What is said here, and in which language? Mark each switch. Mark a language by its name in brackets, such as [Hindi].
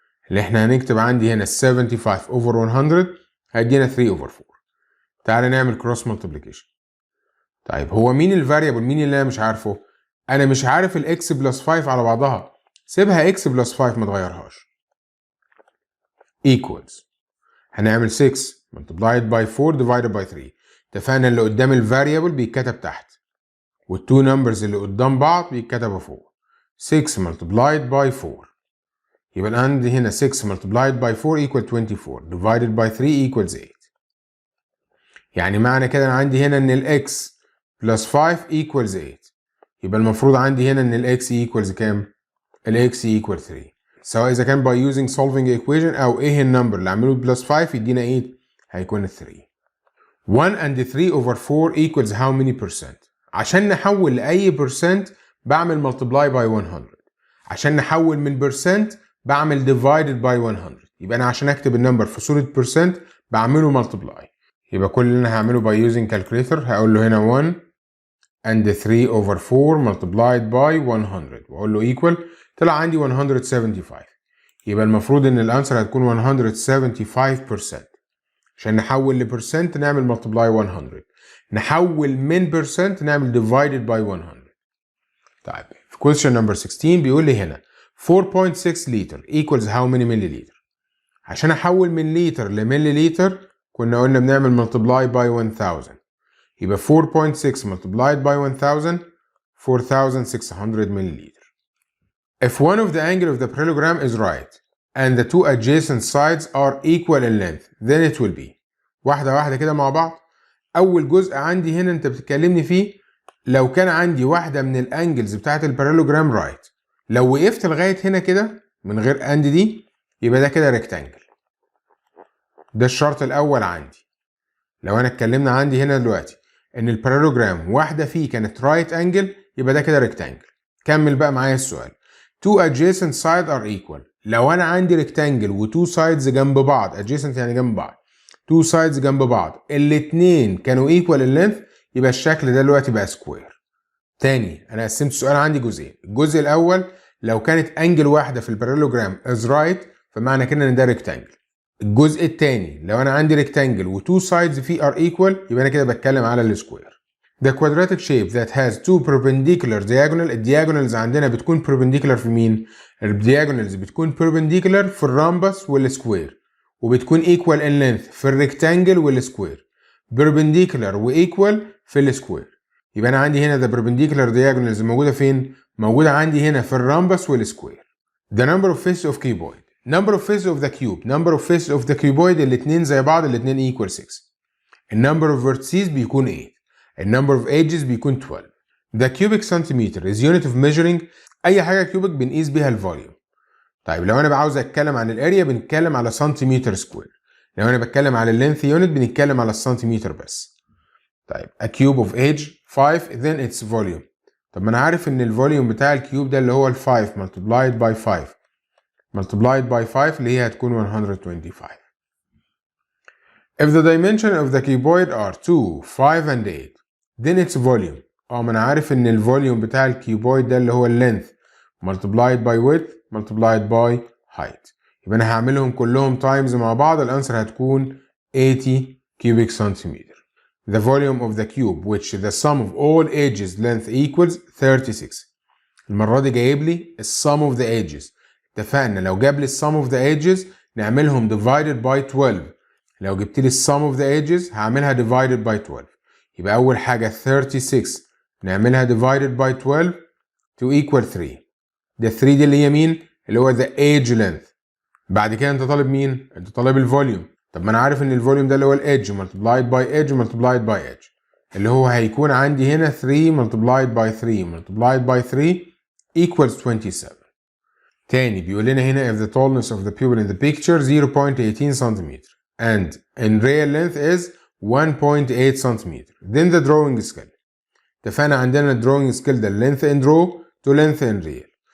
[Arabic] اللي احنا هنكتب عندي هنا 75/100 هيدينا 3/4. تعالى نعمل cross multiplication. طيب هو مين الفاريبل؟ مين اللي انا مش عارفه؟ انا مش عارف الاكس بلس 5 على بعضها. سيبها اكس بلس 5 ما تغيرهاش. equals هنعمل 6 multiplied by 4 divided by 3. اتفقنا اللي قدام الفاريبل بيتكتب تحت، والتو نمبرز اللي قدام بعض بيتكتبوا فوق. 6 multiplied by 4. يبقى عندي هنا 6 multiplied by 4 equal 24 divided by 3 equals 8. يعني معنى كده انا عندي هنا ان الاكس plus 5 equals 8. يبقى المفروض عندي هنا ان الاكس equals كام؟ الاكس equal 3. سواء اذا كان [English] by using solving equation [Arabic] او ايه النمبر اللي عامله plus 5 يدينا 8 هيكون 3. [English] 1 and 3/4 equals how many percent؟ [Arabic] عشان نحول لاي [English] percent بعمل multiply by 100. [Arabic] عشان نحول من percent بعمل divided by 100. يبقى انا عشان اكتب النمبر في صورة percent بعمله multiply. يبقى كل اللي انا هعمله [English] by using calculator [Arabic] هقول له هنا 1 and 3/4 multiplied by 100 واقول له equal. طلع عندي 175. يبقى المفروض ان الانسر هتكون 175%. عشان نحول لبرسنت نعمل multiply 100. نحول من percent نعمل divided by 100. طيب في question number 16 بيقول لي هنا 4.6 لتر [English] equals how many milliliter؟ [Arabic] عشان احول من لتر لمليليتر كنا قلنا بنعمل multiply by 1000. يبقى 4.6 multiplied by 1000 4600 milliliter. [English] If one of the angle of the parallelogram is right and the two adjacent sides are equal in length then it will be. [Arabic] واحدة واحدة كده مع بعض. أول جزء عندي هنا أنت بتكلمني فيه لو كان عندي واحدة من الانجلز بتاعت البارالوجرام رايت. لو وقفت لغاية هنا كده من غير اند دي يبقى ده كده ريكتانجل. ده الشرط الأول عندي. لو أنا اتكلمنا عندي هنا دلوقتي إن البارالوجرام واحدة فيه كانت رايت انجل يبقى ده كده ريكتانجل. كمل بقى معايا السؤال. [English] two adjacent sides are equal. [Arabic] لو أنا عندي ريكتانجل و two sides جنب بعض adjacent يعني جنب بعض two sides جنب بعض الاتنين كانوا [English] equal in length [Arabic] يبقى الشكل ده دلوقتي بقى سكوير. تاني أنا قسمت السؤال عندي جزئين. الجزء الأول لو كانت انجل واحدة في البارالوجرام is right فمعنى كده إن ده ريكتانجل. الجزء الثاني لو انا عندي ريكتانجل و two sides فيه are equal يبقى انا كده بتكلم على السكوير. [English] The quadratic shape that has two perpendicular diagonal. [Arabic] الدياجونالز عندنا بتكون perpendicular في مين؟ الدياجونالز بتكون perpendicular في الرامبس والسكوير وبتكون [English] equal in length [Arabic] في الريكتانجل والسكوير. perpendicular و equal في السكوير. يبقى انا عندي هنا [English] the perpendicular diagonals [Arabic] موجوده فين؟ موجوده عندي هنا في الرامبس والسكوير. [English] the number of faces of cuboid number of faces of the cube number of faces of the cuboid [Arabic] الاثنين زي بعض الاثنين [English] equal 6. [Arabic] النمبر of vertices بيكون 8. النمبر of edges بيكون 12. [English] the cubic centimeter is unit of measuring. [Arabic] اي حاجه كيوبيك بنقيس بيها الفوليوم. طيب لو انا عاوز اتكلم عن الاريا بنتكلم على سنتيمتر سكوير. لو انا بتكلم على اللينث يونت بنتكلم على السنتيمتر بس. [English] طيب a cube of age 5 then its volume. [Arabic] طب ما انا عارف ان الفوليوم بتاع الكيوب ده اللي هو ال 5 multiplied by 5 multiplied by 5 اللي هي هتكون 125. [English] If the dimension of the cuboid are 2, 5 and 8 then its volume. [Arabic] ما انا عارف ان الفوليوم بتاع الكيوبويد ده اللي هو اللينث multiplied by width multiplied by height. يبقى انا هعملهم كلهم تايمز مع بعض الانسر هتكون 80 cubic centimeter. [English] The volume of the cube which the sum of all edges length equals 36. [Arabic] المرة دي جايب لي sum of the edges. اتفقنا لو جاب لي sum of the edges نعملهم divided by 12. لو جبت لي sum of the edges هعملها divided by 12. يبقى أول حاجة 36 نعملها divided by 12 to equal 3. ده 3 دي اللي هي مين؟ اللي هو [English] the age length. [Arabic] بعد كده انت طالب مين؟ انت طالب الفوليوم. طب ما انا عارف ان الفوليوم ده اللي هو الادج multiplied by edge multiplied by edge اللي هو هيكون عندي هنا 3 multiplied by 3 multiplied by 3 equals 27. تاني بيقول لنا هنا [English] if the tallness of the pupil in the picture 0.18 cm and in real length is 1.8 cm then the drawing scale. [Arabic] اتفقنا عندنا [English] drawing scale ده length in draw to length in real.